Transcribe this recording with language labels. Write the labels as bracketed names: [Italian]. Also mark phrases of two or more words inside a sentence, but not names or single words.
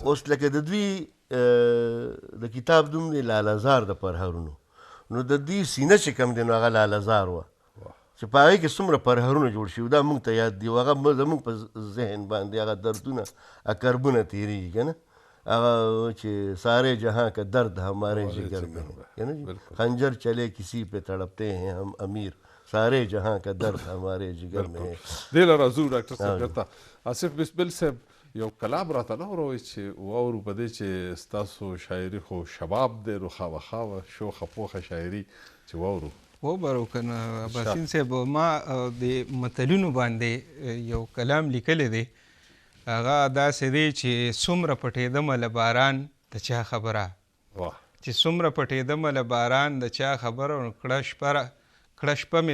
[Pashto] اوس لکه د دوی د کتاب نوم دی لالهزار د پرهرونو، نو د دوی سینه چې کوم دی نو هغه لالهزار وه چې په هغې کې څومره پرهرونه جوړ شوي دا موږ ته یاد دي، او هغه زموږ په ذهن باندې هغه دردونه کربونه تېرېږي که نه. هغه چې [Urdu] سارے جہاں کا درد ہمارے جگر میں ہے نا جی، خنجر چلے کسی پہ تڑپتے ہیں ہم امیر، سارے جہاں کا درد ہمارے جگر میں ہے. [Pashto] دې له راځو ډاکټر صاحب بیرته آصف بسمل صاحب یو کلام راته نه وروئ چې واورو په دې چې ستاسو شاعري خو شباب دی نو خامخا شوخه پوخه شاعري چې واورو. وبرو که نه اباسین صاحب ما د متلونو باندې یو کلام لیکلی دی، هغه داسې دی چې څومره پټېدمه له باران د چا خبره، چې څومره پټېدمه له باران د چا خبره، کړه شپه مې